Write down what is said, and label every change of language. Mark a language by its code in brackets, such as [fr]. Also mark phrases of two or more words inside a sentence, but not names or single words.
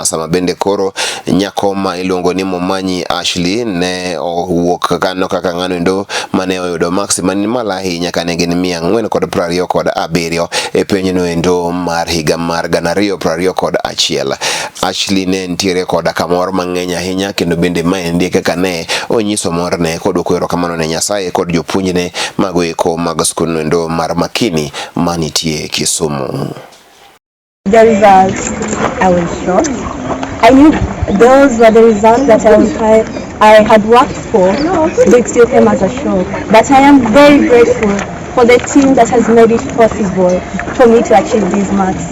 [luo] Sama bende koro nyako ma iluongo ni Momanyi Ashley ne owuok kano kaka ng'ano ndo mane oyudo maksi mala ahinya kane gin 427 e piny no endo mar higa mar 2021. Ashley ne ntiere koda kamor mang'eny ahinya kendo bende maendi kaka ne onyiso morne kod kwero kamano ne Nyasaye kod jopuonjne mago eko mag skul no endo mar Makini manitie Kisumu. [en] The results, I was shocked. I knew those were the results that I had worked for, but it still came as a shock. But I am very grateful for the team that has made it possible for me to achieve these marks.